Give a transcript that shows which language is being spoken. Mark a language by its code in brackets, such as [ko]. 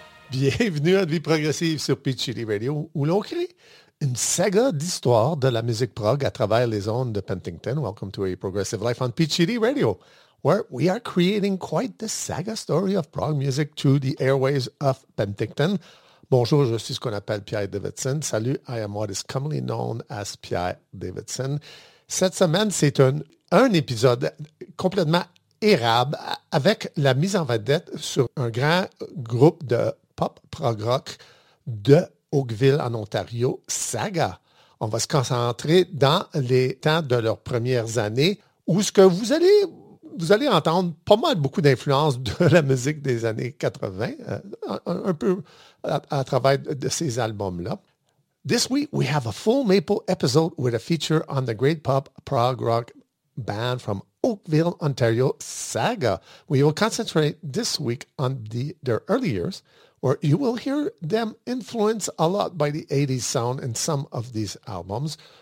[fr] Bienvenue à Vie progressive sur Peachy Radio, où l'on crée une saga d'histoire de la musique prog à travers les ondes de Penticton. [en] Welcome to a progressive life on Peachy Radio, where we are creating quite the saga story of prog music through the airways of Penticton. [fr] Bonjour, je suis ce qu'on appelle Pierre Davidson. [en] Salut, I am what is commonly known as Pierre Davidson. [fr] Cette semaine, c'est un épisode complètement érable avec la mise en vedette sur un grand groupe de pop prog rock de Oakville en Ontario, Saga. On va se concentrer dans les temps de leurs premières années où ce que vous allez entendre pas mal beaucoup d'influences de la musique des années 80, un peu à travers de ces albums-là. [en] This week, we have a full maple episode with a feature on the great pop prog rock band from Oakville, Ontario, Saga. We will concentrate this week on their early years, where you will hear them influenced a lot by the 80s sound in some of these albums.